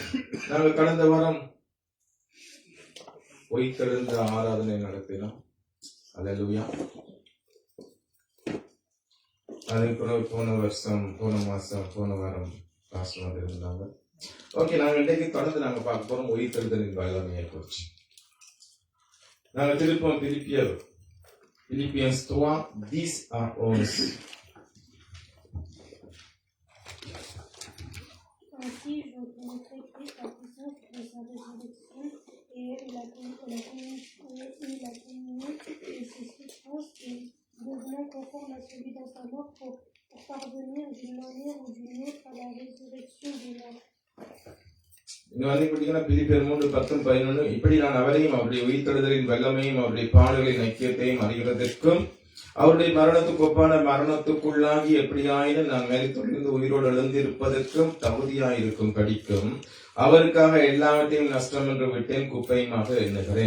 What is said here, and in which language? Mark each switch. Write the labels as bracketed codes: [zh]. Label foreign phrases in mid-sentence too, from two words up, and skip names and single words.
[ta] நாங்கள் கடந்த வாரம் உயிர்த்தெழுந்த ஆராதனை நடத்தினோம். அல்லேலூயா. அதுக்கு போன வாரம் கிளாஸ் இருந்தாங்க. ஓகே, நாங்கள் இன்றைக்கு தொடர்ந்து நாங்கள் பார்க்க போறோம் உயிர்த்தெழுதலின் வல்லமையை குறித்து. நாங்கள் திருப்போம் Philippiens 3, 10 à 11. [fr] Ainsi, je connaîtrai Christ, la puissance de sa résurrection et la communion de ses souffrances, et devenant conforme à celui dans sa mort pour parvenir d'une manière ou d'une autre à la résurrection des morts. [ta] பிலிப்பியர் 3:10-11. இப்படி நான் அவரையும் அவருடைய உயிர்த்தெழுதலின் வல்லமையும் அவருடைய பாடுகளின் ஐக்கியத்தையும் அறிகிறதற்கும் அவருடைய மரணத்துக்கு ஒப்பான மரணத்துக்குள்ளாகி எப்படியாயினும் நான் மேலிருந்து உயிரோடு எழுந்திருப்பதற்கும் தகுதியாயிருக்கும் படிக்கும் அவருக்காக எல்லாவற்றையும் நஷ்டம் என்று விட்டேன், குப்பையுமாக எண்ணுகிறேன்.